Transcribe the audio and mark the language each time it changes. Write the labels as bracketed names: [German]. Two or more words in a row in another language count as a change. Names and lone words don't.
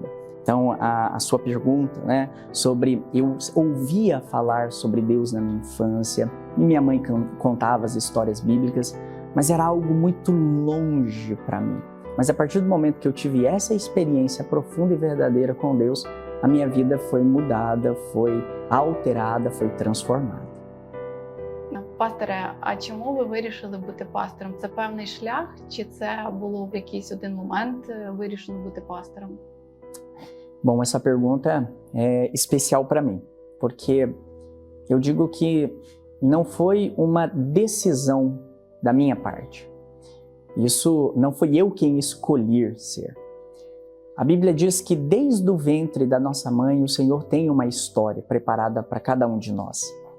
[Portuguese] Então, a sua pergunta, né, sobre eu ouvia falar sobre Deus na minha infância, e minha mãe contava as histórias bíblicas, mas era algo muito longe para mim. Mas a partir do momento que eu tive essa experiência profunda e verdadeira com Deus, a minha vida foi mudada, foi alterada, foi transformada. [Ukrainian] Пасторе, а чому ви вирішили бути пастором? Це певний шлях, чи це було в якийсь один момент вирішено бути пастором? [Portuguese] Bom, essa pergunta é especial para mim, porque eu digo que não foi uma decisão da minha parte. Isso não fui eu quem escolhi ser. A Bíblia diz que desde o ventre da nossa mãe, o Senhor tem uma história preparada para cada um de nós.